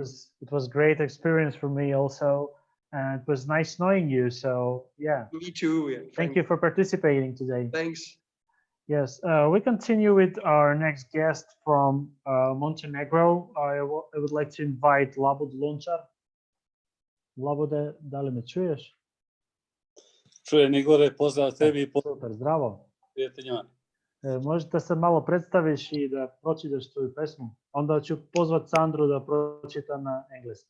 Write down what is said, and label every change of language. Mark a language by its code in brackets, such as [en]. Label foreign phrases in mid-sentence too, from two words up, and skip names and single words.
[en] It was great experience for me also, and it was nice knowing you. So yeah. Me too. Yeah. Thank you for participating today. Thanks. Yes, we continue with our next guest from Montenegro. I would like to invite Labud Lončar. Labude, [sr] da li me čuješ? Čujem Igore, pozdrav tebi i Super, zdravo. prijateljima. Možete se malo predstaviš i da pročitaš tvoju pesmu? Onda ću pozvat Sandru da pročita na engleski.